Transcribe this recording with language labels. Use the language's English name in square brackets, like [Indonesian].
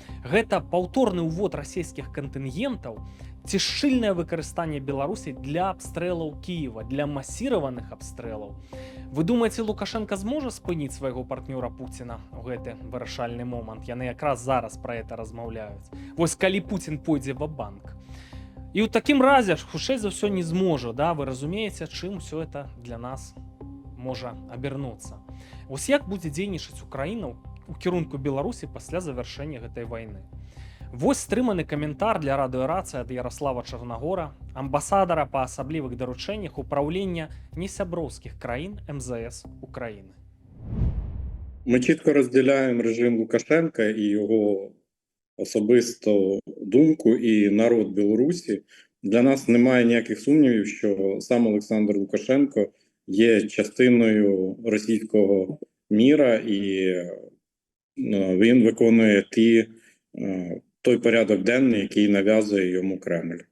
[Belarusian] Гэта паўторны ўвод расійскіх кантынгентаў ці шчыльнае выкарыстанне Беларусі для абстрэлаў Кіева, для масіраваных абстрэлаў. Вы думаеце, Лукашенко зможа спыніць свайго партнёра Пуціна ў гэты вырашальны момант? Яны якраз зараз пра гэта размаўляюць. Вось калі Пуцін пойдзе ва-банк. І ў такім разе, хутчэй за ўсё, не зможа, да? Вы разумееце, чым усё это для нас можа абернуцца. Вось як будзе дзейнічаць Украіна ў кірунку Беларусі пасля завяршэння гэтай вайны? Вось стрыманы каментар для радыёрацыі ад Ярослава Чарнагора, амбасадара па асаблівых даручэннях упраўлення несяброўскіх краін МЗС Украіны. [Ukrainian] Ми чітко розділяємо режим Лукашенка і його особисту думку, і народ Білорусі. Для нас немає ніяких сумнівів, що сам Олександр Лукашенко є частиною російського міра, і він виконує той порядок денний, який нав'язує йому Кремль.